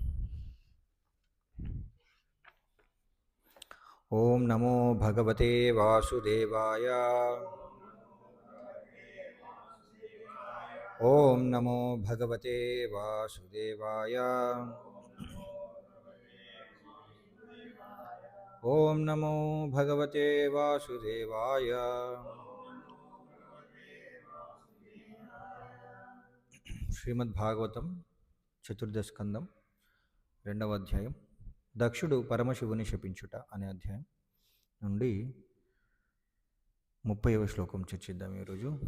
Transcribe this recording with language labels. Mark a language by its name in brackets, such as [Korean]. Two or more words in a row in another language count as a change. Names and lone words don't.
[Sanskrit] ओम नमो भगवते वासुदेवाय। ओम नमो भगवते वासुदेवाय। ओम नमो भगवते वासुदेवाय। [Telugu] శ్రీమద్భాగవతం చతుర్థ స్కందం రెండవ అధ్యాయం దక్షుడు పరమశివుని శపించుట అనే అధ్యాయం నుండి 30వ శ్లోకం చర్చిద్దాం ఈరోజు.